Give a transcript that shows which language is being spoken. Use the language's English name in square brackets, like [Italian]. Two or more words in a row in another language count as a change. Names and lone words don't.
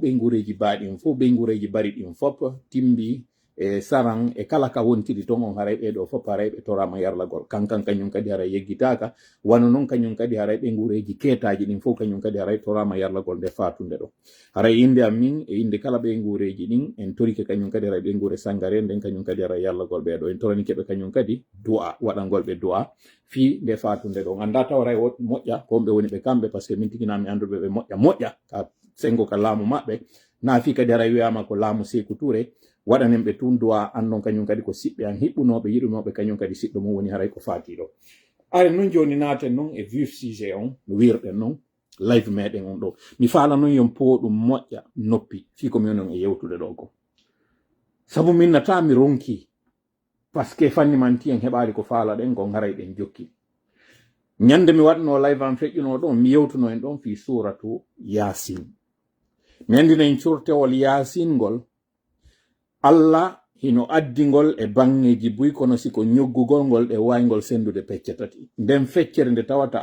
[Fula] ɓeygureji baaɗin fof ɓeygureji bari ɗin fop timbi e saran e kala ka wontiri ton on haray ɓeɗo fop haray ɓe torama yarlagol kankan kañum kadi haray yeggitaka wano noon kañum kadi haray ɓeygureji keetaji ɗin fof kañum kadi haray torama yarlagol nde fatunde ɗo haray inde am min e inde kala ɓeygureji ɗin en torike kañum kadi haray ɓeygure sangare nden kañum kadi haray yarlagol ɓeɗo en toranikeɓe kañum kadi du'a waɗangol ɓe du'a fi nde fatunde ɗo anda taw haray moƴƴa ko ɓe woni ɓe kamɓe [French] par ce que [Fula] min tiginami anduɓe ɓe moƴƴa ka sengo ka laamu maɓɓe na fi kadi haray wiyama ko laamu Sékou Touré waɗanen ɓe tun du'a annon kañum kadi ko siɓɓe an hiɓɓunoɓe yiɗunoɓe kañum kadi siɗɗo mum woni haray ko faatiɗo are nun joni naaten noon e [French] vif sujet [Fula] on no wirɗen noon live meɗen on ɗo mi faala noon yon poɗum moƴƴa noppi fi ko min on e yewtude ɗo ko sabu min nata mi ronki [French] par ce que [Fula] fannimanti en heɓali ko faala ɗen kon haray ɗen jokki ñande mi waɗno live an feƴƴuno ɗon mi yewtuno en ɗon fi suratu Yasin mi andina en curtewol Yasin ngol Allah hino addingol e bangeji buy kono siko ñoggugol ngol e waygol sendude pecce tati nden feccere nde tawata